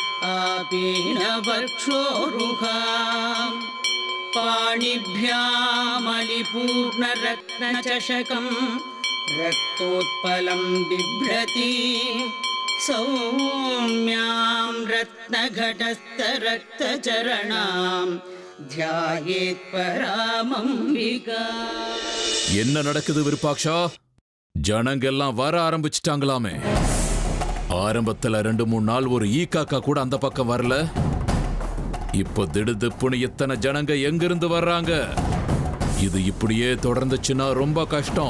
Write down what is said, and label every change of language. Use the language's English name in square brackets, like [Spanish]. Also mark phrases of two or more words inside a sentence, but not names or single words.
[Sanskrit] आपीनवक्षोरुहां पाणिभ्यामलिपूर्णरत्नचषकं रक्तोत्पलं बिभ्रतीम् सौम्यां रत्नघटस्थरक्तचरणां ध्यायेत् परामम्बिका. [Tamil] என்ன நடக்குது விருப்பாக்ஷா? ஜனங்க எல்லாம் வர ஆரம்பிச்சிட்டாங்களாமே. ஆரம்பத்துல 2-3 நாள் ஒரு ஈக்காக்கா கூட அந்த பக்கம் வரல. இப்போ திடுதிப்புன்னு இத்தனை ஜனங்க எங்கிருந்து வர்றாங்க? இது இப்படியே தொடர்ந்துச்சுன்னா ரொம்ப கஷ்டம்.